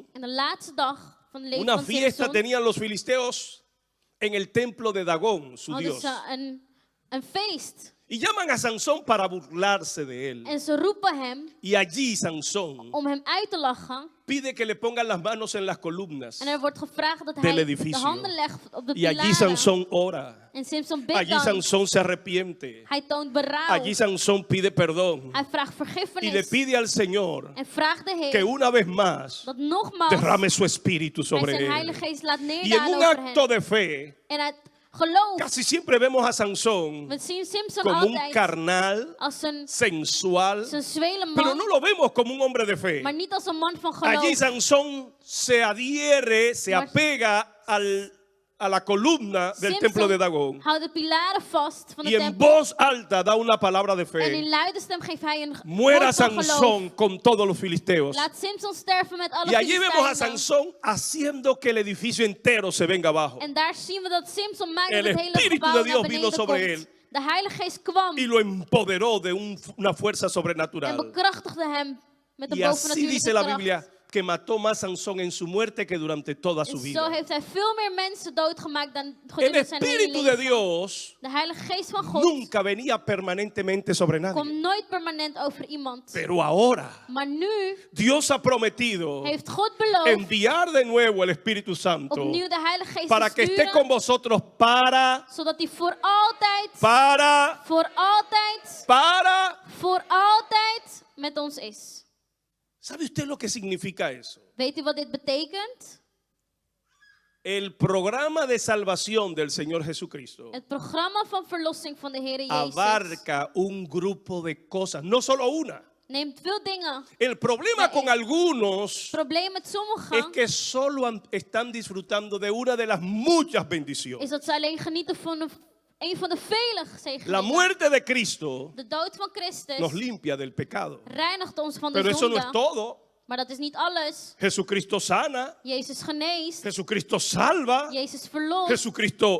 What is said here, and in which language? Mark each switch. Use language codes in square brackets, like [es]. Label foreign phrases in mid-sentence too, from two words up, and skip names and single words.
[nl] En de laatste dag van het leven [es] una [nl] van [es] fiesta [nl] Simson [es] tenían los filisteos en el templo de Dagón, su [nl] hadden [es] dios. [nl] ze een feest. [es] Y llaman a Sansón para burlarse de él. [nl] En ze roepen hem [es] Y allí Sansón [nl] om hem uit te lachen. [es] pide que le pongan las manos en las columnas. [nl] En er wordt gevraagd dat [es] Del [nl] hij de [es] edificio. [nl] handen legt op de [es] Y allí [nl] pilaren. [es] Sansón ora. [nl] En Simson bidt [es] Allí [nl] dan. [es] Sansón se arrepiente. [nl] Hij toont berouw. [es] Allí Sansón pide perdón. [nl] Hij vraagt [es] Y le [nl] vergiffenis. [es] pide al Señor [nl] En vraagt de [es] que [nl] Heer [es] una vez más [nl] dat nogmaals [es] derrame su espíritu [nl] hij [es] sobre [nl] zijn [es] él. [nl] Heilige Geest laat [es] Y en [nl] neerdalen [es] un [nl] over [es] acto [nl] hen. [es] de fe, [nl] En uit geloof. [es] casi siempre vemos a Sansón [nl] We zien Simson [es] como un [nl] altijd [es] carnal, [nl] als een [es] sensual, [nl] sensuele [es] pero [nl] man, [es] no lo vemos como un hombre de fe. [nl] maar niet als een man van [es] Allí [nl] geloof. [es] Sansón se adhiere, se [nl] Maar- [es] apega a la columna del [nl] Simson [es] templo de Dagón [nl] houdt de pilaren vast van de [es] y en [nl] tempel. [es] voz alta da una palabra de [nl] En in [es] fe. [nl] luide stem geeft hij een [es] Muera [nl] woord van geloof. [es] Sansón con todos los filisteos. [nl] Laat Simson sterven met alle [es] Y allí vemos a [nl] Filistijnen. [es] Sansón haciendo que el edificio entero se venga abajo. [nl] En daar zien we dat Simson maakt [es] El [nl] dat het hele [es] Espíritu [nl] gebouw [es] de [nl] naar [es] Dios vino [nl] beneden [es] sobre [nl] komt. [es] él. [nl] De Heilige Geest kwam [es] y lo empoderó de una fuerza [nl] en [es] sobrenatural. [nl] bekrachtigde hem met [es] Y [nl] een [es] así dice [nl] bovennatuurlijke [es] la [nl] kracht. [es] Biblia que mató más Sansón en su muerte que durante toda su [nl] En zo [es] vida. [nl] heeft hij veel meer mensen doodgemaakt dan [es] El [nl] gedurende zijn hele [es] Espíritu de [nl] leven. [es] Dios [nl] De Heilige Geest van God [es] nunca venía permanentemente sobre nadie. [nl] komt nooit permanent over iemand. [es] Pero ahora [nl] Maar nu [es] Dios ha prometido [nl] heeft God beloofd [es] enviar de nuevo el Espíritu Santo [nl] opnieuw de Heilige Geest [es] para [nl] te [es] que esté [nl] sturen, [es] con vosotros [nl] zodat hij voor altijd met ons is. [es] ¿Sabe usted lo que significa eso? [nl] Weet u wat dit betekent? [es] El programa de salvación del Señor Jesucristo [nl] Het programma van verlossing van de Heer Jezus [es] abarca un grupo de cosas, no solo una. [nl] neemt veel dingen. [es] El problema con algunos [nl] Het probleem met [es] es [nl] sommigen [es] que solo están disfrutando de una de las muchas [nl] is [es] bendiciones. [nl] dat ze alleen genieten van een van de vele [es] La [nl] zegeningen. [es] muerte de Cristo [nl] De dood van Christus [es] nos limpia del pecado. [nl] reinigt ons van de [es] Pero eso no [nl] zonde. [es] es todo. [nl] Maar dat is niet alles. [es] Jesucristo sana, [nl] Jezus geneest. [es] Jesucristo salva, [nl] Jezus verlost. [es] Jesucristo